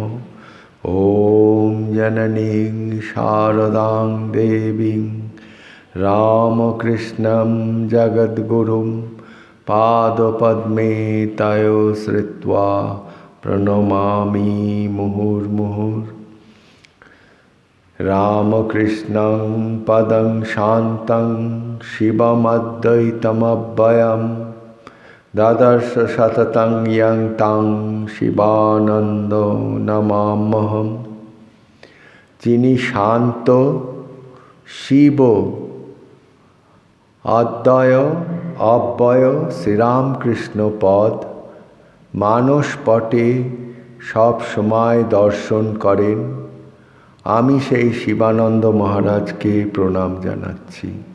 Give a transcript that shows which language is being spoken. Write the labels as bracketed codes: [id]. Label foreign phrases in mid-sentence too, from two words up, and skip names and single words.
[sa] ॐ जननीं शारदां देवीं रामकृष्णं जगद्गुरुं पादपद्मे तयो श्रित्वा प्रणमामि मुहुर्मुहुः। रामकृष्णं पदं शान्तं शिवमद्वैतमव्ययं ददर्श सततं यं तं शिवानन्दो नमाम्यहम्। [bn] যিনি শান্ত শিব অদ্বয় অব্যয় শ্রীরামকৃষ্ণ পদ মানস পটে সব সময় দর্শন করেন, আমি সেই শিবানন্দ মহারাজকে প্রণাম জানাচ্ছি।